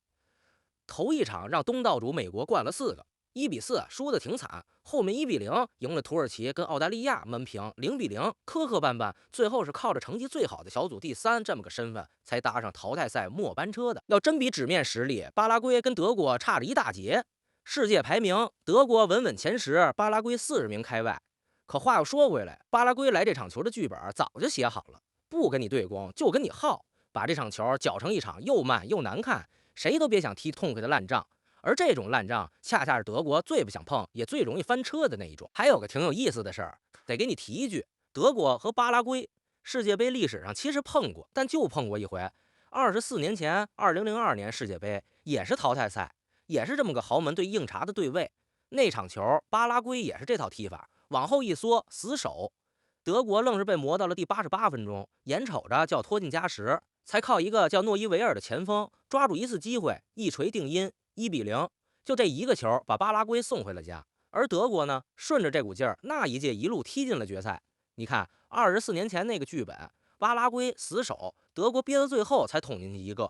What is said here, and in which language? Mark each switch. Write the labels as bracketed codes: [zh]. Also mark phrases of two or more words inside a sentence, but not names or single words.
[zh] 頭一場讓東道主美國灌了4個，1-4輸的挺慘，後面1-0贏了土耳其跟澳大利亞悶平，0-0磕磕绊絆，最後是靠着成績最好的小組第3這麼個身份才搭上淘汰賽末班車的。要真比紙面實力，巴拉圭跟德國差着一大截。世界排名，德國穩穩前10，巴拉圭40名開外。可話又說回來，巴拉圭来这场球的剧本早就写好了，不跟你对攻，就跟你耗，把这场球搅成一场又慢又难看，谁都别想踢痛快的烂仗。而这种烂仗，恰恰是德国最不想碰，也最容易翻车的那一种。还有个挺有意思的事儿，得给你提一句：德国和巴拉圭世界杯历史上其實碰過，但就碰過一回。24年前，2002年世界杯也是淘汰賽，也是這麼個豪門對硬茬的對位。那場球，巴拉圭也是這套踢法，往後一縮，死守。德國愣是被磨到了第88分鐘，眼瞅着就要拖進加時，才靠一個叫諾伊維爾的前鋒抓住一次機會，一錘定音，1-0。就這一個球把巴拉圭送回了家。而德國呢，順着這股勁兒，那一屆一路踢進了決賽。你看，24年前那個劇本，巴拉圭死守，德國憋到最後才捅進去一個。